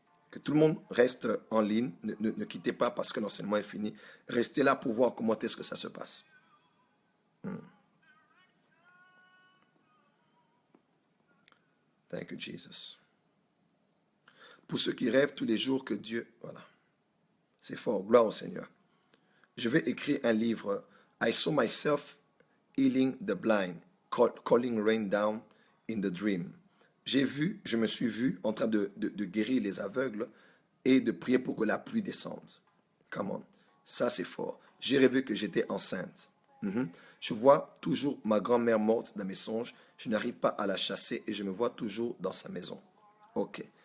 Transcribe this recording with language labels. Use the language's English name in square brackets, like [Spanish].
[French] Que tout le monde reste en ligne, ne quittez pas parce que l'enseignement est fini. Restez là pour voir comment est-ce que ça se passe. [English] Thank you, Jesus. [French] Pour ceux qui rêvent tous les jours que Dieu... Voilà. C'est fort. Gloire au Seigneur. Je vais écrire un livre. [English] I saw myself healing the blind, calling rain down in the dream. [French] Je me suis vu en train de guérir les aveugles et de prier pour que la pluie descende. [English] Come on. [French] Ça, c'est fort. J'ai rêvé que j'étais enceinte. Mhm. Je vois toujours ma grand-mère morte dans mes songes. Je n'arrive pas à la chasser et je me vois toujours dans sa maison. Ok.